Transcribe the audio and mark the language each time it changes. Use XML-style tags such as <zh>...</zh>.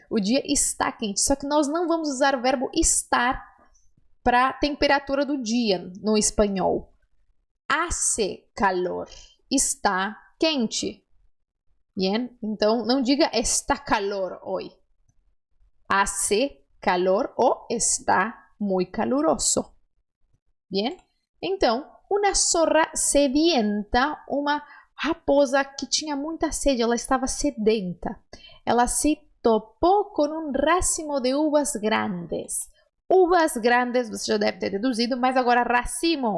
<pt>O dia está quente, só que nós não vamos usar o verbo estar para a temperatura do dia no espanhol.</pt> <es>Hace calor,</es> <pt>está quente.</pt> <es>Bien?</es> <pt>Então, não diga está calor hoje.</pt> <es>Hace calor ou está muy caluroso. Bien?</es> <pt>Então, uma zorra sedienta, uma raposa que tinha muita sede, ela estava sedenta. Ela se topou com um racimo de uvas grandes. Uvas grandes, você já deve ter deduzido, mas agora racimo.</pt>